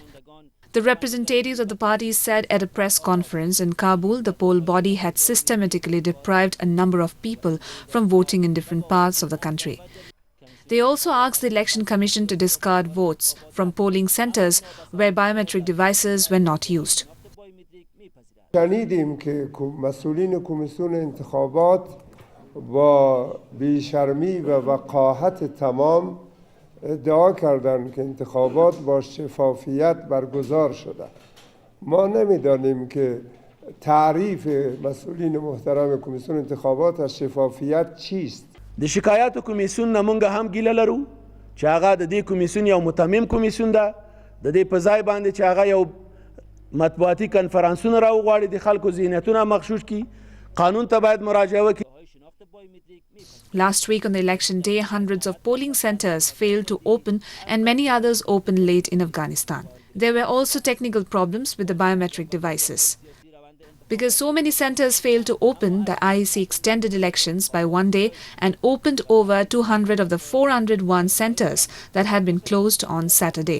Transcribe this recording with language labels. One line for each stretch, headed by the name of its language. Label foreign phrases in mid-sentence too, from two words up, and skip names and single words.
English: The representatives of the parties said at a press conference in Kabul the poll body had systematically deprived a number of people from voting in different parts of the country. They also asked the Election Commission to discard votes from polling centres where biometric devices were not used.
Persian: شنیدیم که مسئولین کمیسیون انتخابات با بیشرمی و وقاحت تمام ادعا کردند که انتخابات با شفافیت برگزار شده. ما نمیدانیم که تعریف مسئولین محترم کمیسیون انتخابات از شفافیت چیست.
Pashto: د شکایاتو کمیسیون نمونږ هم ګیله لرو چې هغه د دې کمیسیون یو متمم کمیسیون ده د دې په ځای باندې چې هغه یو مطبوعاتي کنفرانسونه راوغواړي د خلکو ذهنیتونه مغشوش کړي قانون ته باید مراجعه وکړي.
English: Last week on the election day, hundreds of polling centres failed to open and many others opened late in Afghanistan. There were also technical problems with the biometric devices. Because so many centres failed to open, the IEC extended elections by 1 day and opened over 200 of the 401 centres that had been closed on Saturday.